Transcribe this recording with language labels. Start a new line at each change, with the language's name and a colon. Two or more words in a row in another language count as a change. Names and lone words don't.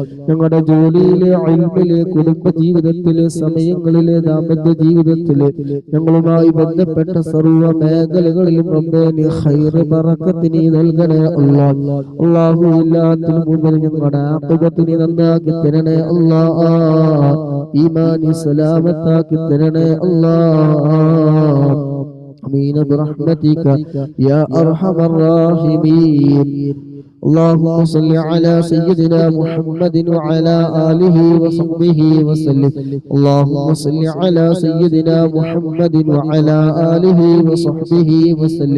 Malayalam: ഞങ്ങളുടെ ജോലിയിലെ, ഇൽമിലെ, കുടുംബ ജീവിതത്തിലെ, സമയങ്ങളിലെ, ദാമ്പത്യ ജീവിതത്തിലെ ഞങ്ങളുമായി ബന്ധപ്പെട്ട സർവ്വ മേഖലകളിലും റബ്ബേ നീ
Arabic: خير بركة
Malayalam: നീ നൽകണേ അല്ലാഹ്. അല്ലാഹു എല്ലാത്തിലും മുതൽ ഞങ്ങളുടെ ആഖിബത്ത് നീ നന്നാക്കി തരണേ അല്ലാഹ്. ഈമാനി സലാമത്താക്കി തരണേ അല്ലാഹ്.
Arabic: آمين برحمتك يا أرحم الراحمين. اللهم صل على سيدنا محمد وعلى آله وصحبه وسلم. اللهم صل على سيدنا محمد وعلى آله وصحبه وسلم.